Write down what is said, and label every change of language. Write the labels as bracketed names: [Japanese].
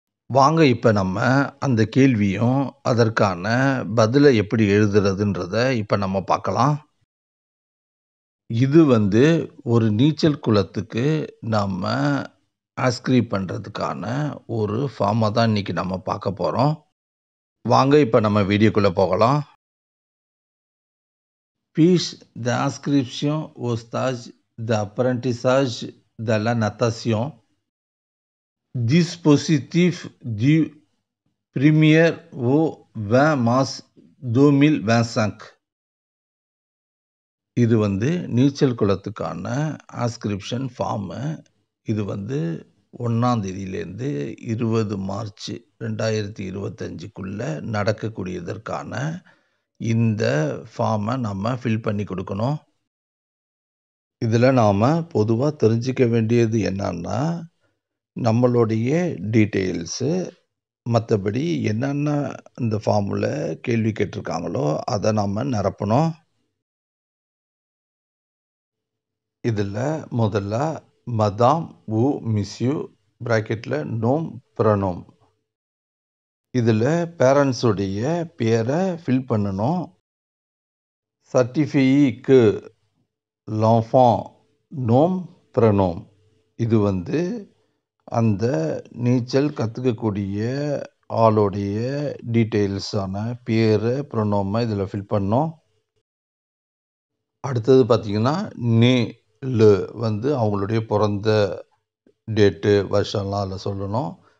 [Tamil] வாங்க இப்ப நம்ம அந்த கேள்வியும், அதற்கான பதில எப்படி எழுதுறதுன்றத இப்ப நம்ம பார்க்கலாம். இது ஒரு நீச்சல் குளத்துக்கு நம்ம ஆஸ்கிரைப் பண்றதுக்கான ஒரு ஃபார்ம தான் இன்னைக்கு நம்ம பார்க்க போறோம். வாங்க இப்ப நம்ம வீடியோக்குள்ள போகலாம். [French] Fiche d'inscription au stage d'apprentissage de la natation. Dispositif du 1er au 20 mars 2025. [Tamil] இது நீச்சல் குளத்துக்கான ஆஸ்கிரிப்ஷன் ஃபார்மு. இது 1ஆம் தேதியிலேருந்து 20 மார்ச் 2025க்குள்ள நடக்கக்கூடியதற்கான இந்த ஃபார்ம நம்ம ஃபில் பண்ணி கொடுக்கணும். இதில நாம பொதுவா தெரிஞ்சுக்க வேண்டியது என்னன்னா, நம்மளுடைய டீட்டெயில்ஸு, மத்தபடி என்னென்ன இந்த ஃபார்முல கேள்வி கேட்டிருக்காங்களோ, அத நாம நிரப்பணும். இதில முதல்ல மதாம் [French] ou monsieur [Tamil] பிராக்கெட்ல நோம், ப்ரொனோம். இதில பேரண்ட்ஸ் உடைய பேர ஃபில் பண்ணணும். [French] சர்டிஃபியே que l'enfant nom, prénom. [Tamil] இது அந்த நீச்சல் கத்துக்கக்கூடிய ஆளுடைய டீட்டெயில்ஸான பேரு, ப்ரொனோம இதில ஃபில் பண்ணணும். அடுத்தது பார்த்தீங்கன்னா, நே லு அவங்களுடைய பொறந்த டேட்டு, வருஷம்லாம் அதில சொல்லணும்.